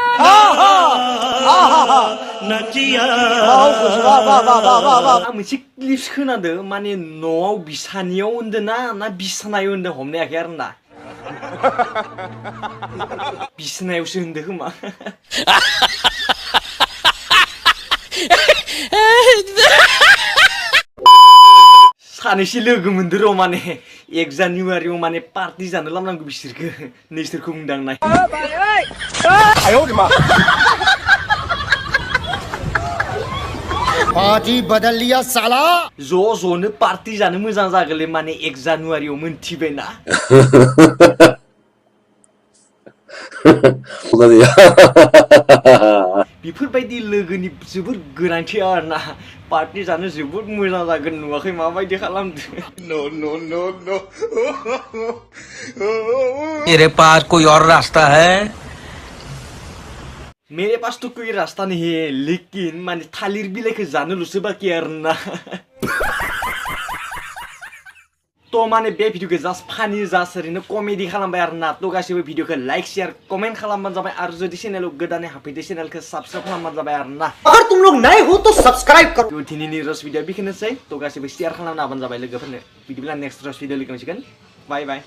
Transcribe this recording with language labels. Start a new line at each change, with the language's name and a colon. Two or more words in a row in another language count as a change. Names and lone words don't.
Bodo: आं मोनसे क्लिप्स खोनादों माने न'आव बिसानियाव होनदों ना बिसानायाव होनदों हमनो हायाखै आरोना बिसनायावसो होनदों खोमा सानैसो लोगो मोनदो र' माने 1 जानुवारियाव माने पार्टि जानो लांनांगौ बिसोरखौ नोंसोरखौ बुंदांनाय
Hindi: बाजी बदल लिया साला
Bodo: ज'नो पार्टि जानो मोजां जागोनलै माने 1 जानुवारियाव मोनथिबायना बेफोरबायदि लोगोनि जोबोद गोनांथि आरोना पार्टि जानो जोबोद मोजां जागोन नुवाखै माबायदि खालामदों
Hindi: मेरे पास कोई और रास्ता है मेरे पास तो कोई रास्ता नहीं है लेकिन
Bodo: माने थालिर बिलाइखौ जानोल'सो बाकी आरोना तो माने बे भिडियोखौ
English: just funny
Bodo: जास्ट ओरैनो कमेडि खालामबाय आरोना तो गासिबो भिडियोखौ
English: like share comment
Bodo: खालामबानो जाबाय आरो जुदि चेनेलाव गोदानै हाबफैदो चेनेलखौ सब्सक्राइब खालामबानो जाबाय आरोना
Hindi: अगर तुम लोग नए हो तो सब्सक्राइब करो
Bodo: तो दिनैनि
English: roast video
Bodo: बेखिनिसै तो गासिबो शेयर खालामना होबानो जाबाय लोगोफोरनो बिदिब्ला
English: next roast video
Bodo: लोगो मोनसिगोन
English: bye bye